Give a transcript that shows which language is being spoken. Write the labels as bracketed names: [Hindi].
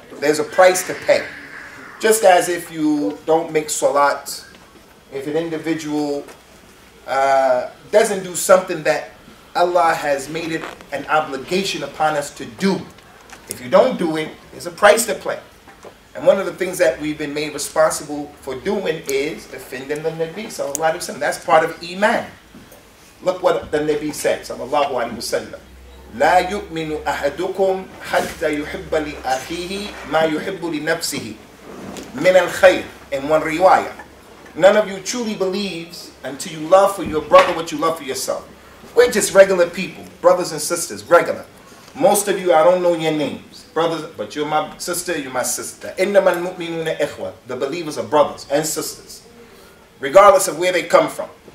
[English] There's a price to pay. Just as if you don't make salat, if an individual doesn't do something that Allah has made it an obligation upon us to do, if you don't do it, there's a price to pay. And one of the things that we've been made responsible for doing is defending the Nabi sallallahu alaihi wasallam. That's part of Iman. Look what the Nabi said sallallahu alaihi wasallam. [Arabic] لا يؤمن أحدكم حتى يحب لأخيه ما يحب لنفسه من الخير. [English] In one riwayah, none of you truly believes until you love for your brother what you love for yourself. We're just regular people, brothers and sisters, regular. Most of you, I don't know your names, brothers, but you're my sister, you're my sister. [Arabic] إنما المؤمنون إخوة. [English] The believers are brothers and sisters, regardless of where they come from.